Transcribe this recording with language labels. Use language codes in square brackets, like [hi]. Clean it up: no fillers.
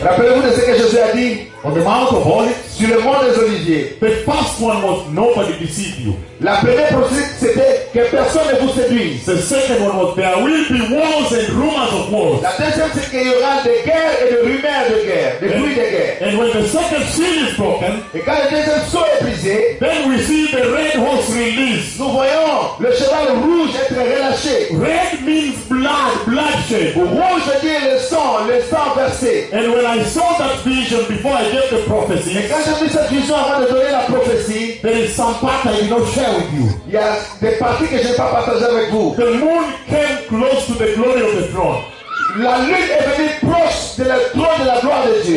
[fr] Rappelez-vous de ce que Jésus a dit? [en] On the Mount of Olives, [fr] sur le Mont des Oliviers. [en] The first one was nobody deceive you. [fr] La première prophétie c'était que personne ne vous séduise. [en] The second one was there will be wars and rumors of wars. [fr] La deuxième c'est qu'il y aura des guerres et des rumeurs de guerre, des bruits de guerre. [en] And when the second seal is broken, [fr] et quand le deuxième sceau est brisé, [en] then we see the red horse release. [fr] Nous voyons le cheval rouge être relâché. [en] Red means blood, bloodshed. [fr] Rouge veut dire le sang versé. [en] And when I saw that vision before I gave the prophecy, [fr] et quand j'ai vu cette vision avant de donner la prophétie, [en] there is some part I did not share with you. [fr] Il y a des parties que je n'ai pas partagées avec vous. [en] The moon came close to the glory of the throne. [fr] La lune est venue proche de la gloire de la gloire de Dieu.